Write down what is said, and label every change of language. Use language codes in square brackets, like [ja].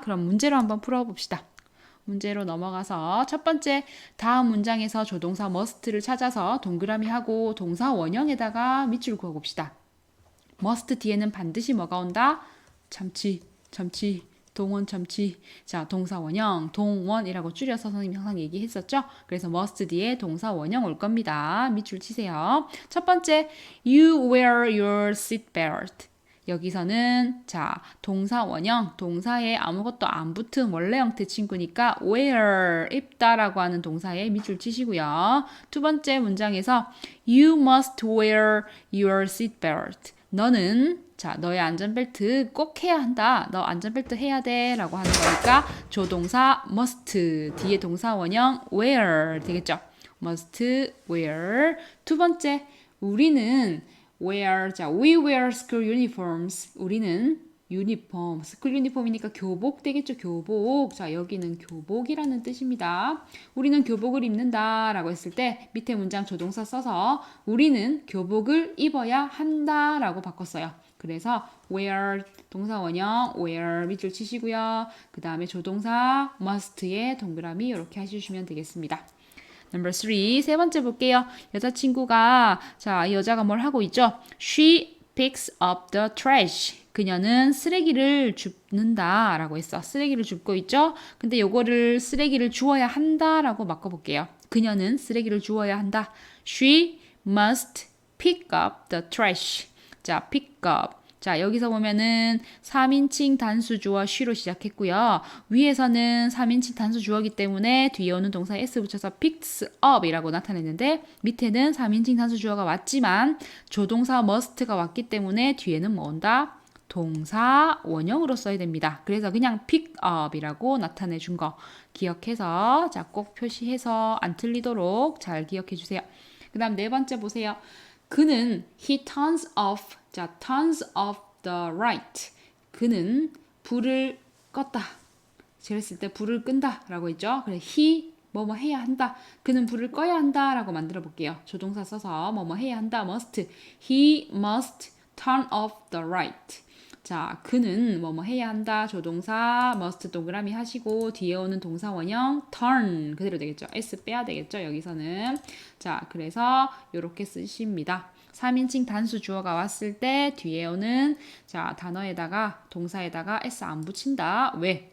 [ko] 그럼 문제로 한번 풀어봅시다. 문제로 넘어가서 첫 번째 다음 문장에서 조동사 must를 찾아서 동그라미 하고 동사 원형에다가 밑줄 그어봅시다. must 뒤에는 반드시 뭐가 온다? 참치, 동원 참치. 자, 동사 원형, 동원이라고 줄여서 선생님이 항상 얘기했었죠? 그래서 must 뒤에 동사 원형 올 겁니다. 밑줄 치세요. 첫 번째, [en] you wear your seatbelt. [ko] 여기서는 동사 원형, 동사에 아무것도 안 붙은 원래 형태 친구니까 wear, 입다라고 하는 동사에 밑줄 치시고요. 두 번째 문장에서 [en] you must wear your seatbelt. [ko] 너는 너의 안전벨트 꼭 해야 한다. 너 안전벨트 해야 돼. 라고 하는 거니까 조동사 must 뒤에 동사 원형 wear 되겠죠. [en] must wear. [ko] 두 번째, 우리는 [en] we wear school uniforms. 우리는 [ko] 유니폼, 스쿨 유니폼이니까 교복 되겠죠. 교복. 자, 여기는 교복이라는 뜻입니다. 우리는 교복을 입는다 라고 했을 때 밑에 문장 조동사 써서 우리는 교복을 입어야 한다 라고 바꿨어요. 그래서 wear 동사 원형 wear 밑줄 치시고요. 그 다음에 조동사 must에 동그라미 이렇게 해주시면 되겠습니다. [en] Number 3, [ko] 세 번째 볼게요. 여자친구가 자, 이 여자가 뭘 하고 있죠? [en] She picks up the trash. [ko] 그녀는 쓰레기를 줍는다 라고 했어. 쓰레기를 줍고 있죠? 근데 요거를 쓰레기를 주워야 한다 라고 바꿔볼게요. 그녀는 쓰레기를 주워야 한다. [en] She must pick up the trash. 자, pick up. [ko] 자, 여기서 보면은 3인칭 단수주어 she로 시작했고요. 위에서는 3인칭 단수주어이기 때문에 뒤에 오는 동사 s 붙여서 picks up 이라고 나타냈는데 밑에는 3인칭 단수주어가 왔지만 조동사 must가 왔기 때문에 뒤에는 뭐 온다? 동사 원형으로 써야 됩니다. 그래서 그냥 pick up이라고 나타내 준 거 기억해서 자, 꼭 표시해서 안 틀리도록 잘 기억해 주세요. 그 다음 네 번째 보세요. 그는 [en] he turns off 자, turns off the light. [ko] 그는 불을 껐다. 그랬을 때 불을 끈다 라고 했죠. 그래서 he 뭐뭐 해야 한다. 그는 불을 꺼야 한다 라고 만들어 볼게요. 조동사 써서 뭐뭐 해야 한다. [en] must. He must turn off the light. [ko] 자, 그는 뭐뭐 해야 한다. 조동사 must 동그라미 하시고 뒤에 오는 동사 원형 turn 그대로 되겠죠. s 빼야 되겠죠. 여기서는. 자, 그래서 이렇게 쓰십니다. 3인칭 단수 주어가 왔을 때 뒤에 오는 자, 단어에다가 동사에다가 s 안 붙인다. 왜?